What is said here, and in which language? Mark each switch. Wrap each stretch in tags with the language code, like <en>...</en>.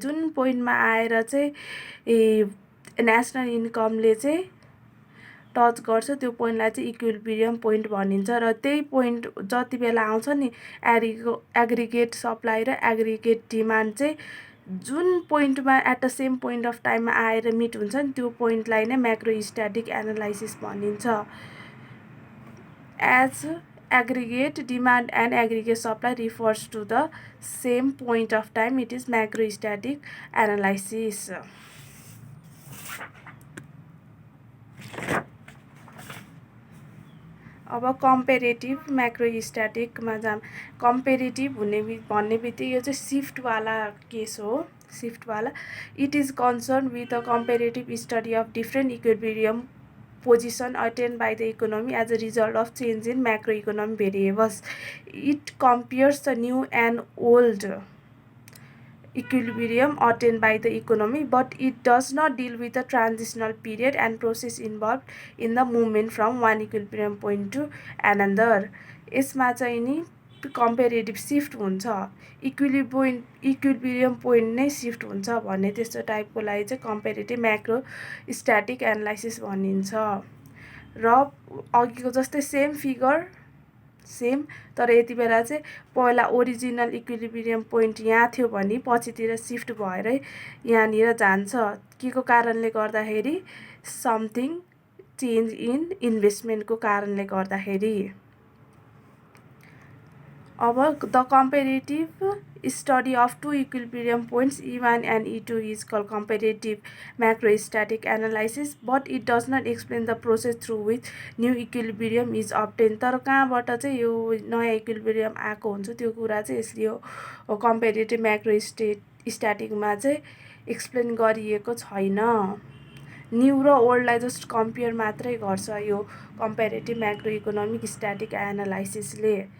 <ne>जुन पोइन्टमा आएर चाहिँ नेसनल इन्कमले चाहिँ टच गर्छ त्यो पोइन्टलाई चाहिँ इक्विलिब्रियम पोइन्ट भनिन्छ। र त्यही पोइन्ट जति बेला आउँछ नि एग्रिगेट सप्लाई र एग्रिगेट डिमान्ड चाहिँ जुन पोइन्टमा</ne> <en>at the same point of टाइममा</en> <ne>आएर मिट हुन्छ नि त्यो पोइन्टलाई नै म्याक्रोस्ट्याटिक एनालाइसिस भनिन्छ।</ne> <en>As aggregate demand and aggregate supply refers to the same point of time, it is macrostatic analysis.</en> <ne>अब कम्पेरेटिभ म्याक्रोस्ट्याटिकमा जाम। कम्पेरेटिभ भन्ने बित्तिकै यो चाहिँ सिफ्टवाला केस हो।</ne> <en>सिफ्टवाला it is concern with the comparative study of different equilibrium position attained by the economy as a result of change in macroeconomic variables. It compares the new and old equilibrium attained by the economy, but it does not deal with the transitional period and process involved in the movement from one equilibrium point to another.</en> <ne>यसमा चाहिँ नि comparative shift हुन्छ, equilibrium point नै shift हुन्छ भन्ने त्यस्तो टाइपकोलाई चाहिँ comparative म्याक्रोस्ट्याटिक analysis भनिन्छ। र अघिको जस्तै सेम फिगर सेम, तर यति बेला चाहिँ पहिला ओरिजिनल इक्विलिब्रियम पोइन्ट यहाँ थियो भने पछितिर सिफ्ट भएर यहाँनिर जान्छ। के को कारणले गर्दाखेरि,</ne> <en>something change in इन्भेस्टमेन्टको</en> <ne>कारणले गर्दाखेरि।</ne> <en>अब the comparative study of two equilibrium points E1 and E2 is called comparative macrostatic analysis, but it does not explain the process through which new equilibrium is obtained.</en> <ne>तर कहाँबाट चाहिँ यो नयाँ equilibrium आएको हुन्छ त्यो कुरा चाहिँ यसले यो कम्पेरेटिभ म्याक्रोस्ट्याटिकमा चाहिँ एक्सप्लेन गरिएको छैन। न्यू र ओल्डलाई जस्ट कम्पेयर मात्रै गर्छ यो कम्पेरेटिभ म्याक्रो इकोनोमिक स्ट्याटिक एनालाइसिसले।</ne>